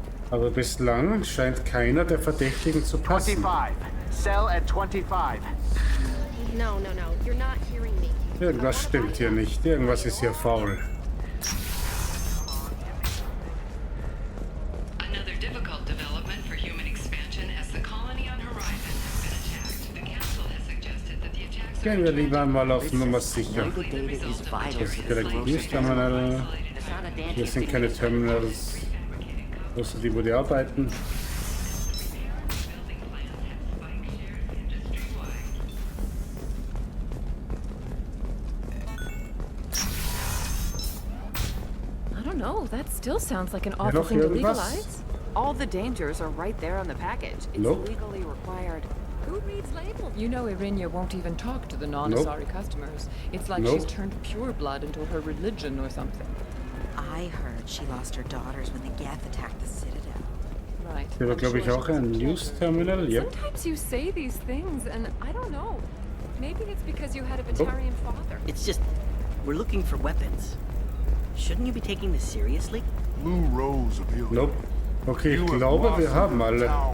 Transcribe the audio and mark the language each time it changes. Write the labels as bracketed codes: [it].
[de] Aber bislang scheint keiner der Verdächtigen zu passen. [en] 25. Sell at 25. No, you're not hearing me. [de] Irgendwas stimmt hier nicht, irgendwas ist hier faul. [en] Another difficult development for human expansion as the colony on Horizon has been attacked. The council has suggested that the attacks [de] Gehen wir lieber mal auf Nummer sicher. Das ist direkt dieses Terminal. Hier sind keine Terminals, außer die, wo die arbeiten. [en] No, that still sounds like an awful thing to legalize. All the dangers are right there on the package. It's legally required. Who reads labels? You know Irinia won't even talk to the non-Asari customers. It's like she's turned pure blood into her religion or something. I heard she lost her daughters when the Geth attacked the Citadel. Right. [de] Hier war, glaube ich, auch ein News-Terminal. [en] Yep. Sometimes you say these things and I don't know. Maybe it's because you had a Batarian father. It's just, we're looking for weapons. Shouldn't you be taking this seriously? Blue rows of helium. Nope. [de] Okay, ich glaube, wir haben alle.